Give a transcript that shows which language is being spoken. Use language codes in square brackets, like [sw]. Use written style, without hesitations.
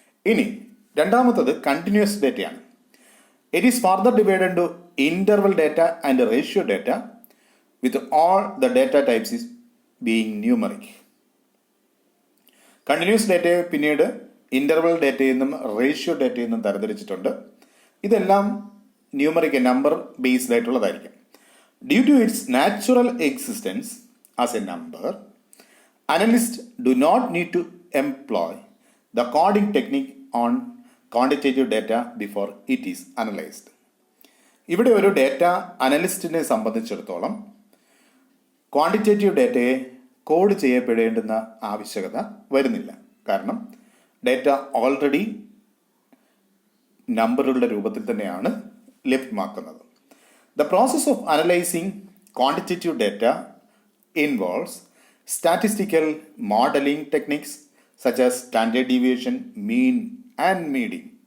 [ml] ഇനി രണ്ടാമത്തത് continuous ഡേറ്റയാണ്. [en] It is further divided to interval data and ratio data with all the data types is being numeric. [ml] Continuous ഡേറ്റയെ പിന്നീട് interval ഡേറ്റയിൽ നിന്നും ratio ഡേറ്റയിൽ നിന്നും തരംതിരിച്ചിട്ടുണ്ട്. ഇതെല്ലാം numeric, number based ആയിട്ടുള്ളതായിരിക്കും. [en] Due to its natural existence as a number, analysts do not need to employ the coding technique on quantitative data before it is analyzed. [ml] ഇവിടെ ഒരു data അനലിസ്റ്റിനെ സംബന്ധിച്ചിടത്തോളം quantitative ഡേറ്റയെ code ചെയ്യപ്പെടേണ്ടുന്ന ആവശ്യകത വരുന്നില്ല. കാരണം data already നമ്പറുകളുടെ രൂപത്തിൽ തന്നെയാണ് ലഭ്യമാക്കുന്നത്. [en] The process of analyzing quantitative data involves statistical modeling techniques such as standard deviation, mean and median.